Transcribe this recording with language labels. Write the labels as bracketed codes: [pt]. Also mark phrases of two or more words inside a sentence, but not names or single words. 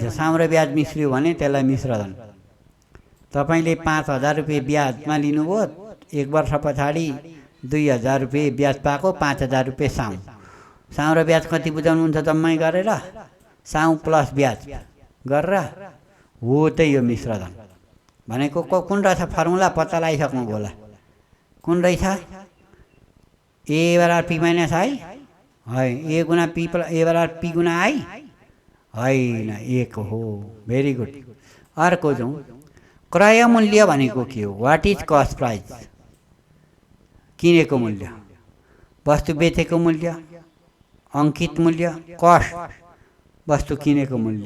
[ne] साम र ब्याज मिश्रियो भने त्यसलाई मिश्रधन। तपाईँले 5000 रुपियाँ ब्याजमा लिनुभयो, 1 वर्ष पछाडि 2000 रुपियाँ ब्याज पाएको, 5000 रुपियाँ साउँ। साउँ र ब्याज कति बुझाउनुहुन्छ जम्मै गरेर? साउँ प्लस ब्याज गरेर हो, त्यही हो मिश्रधन भनेको। कुन रहेछ फर्मुला? पत्ता लगाइसक्नु होला। कुन रहेछ? ए बराबर पी माइनस आई है। ए गुणा पी ए बराबर पी गुणा आई होइन, 1 हो। [en] very good. [ne] अर्को जाउँ। क्रय मूल्य भनेको के हो? [en] What is cost price? [ne] किनेको मूल्य, वस्तु बेचेको मूल्य, अङ्कित मूल्य, कस्ट वस्तु किनेको मूल्य।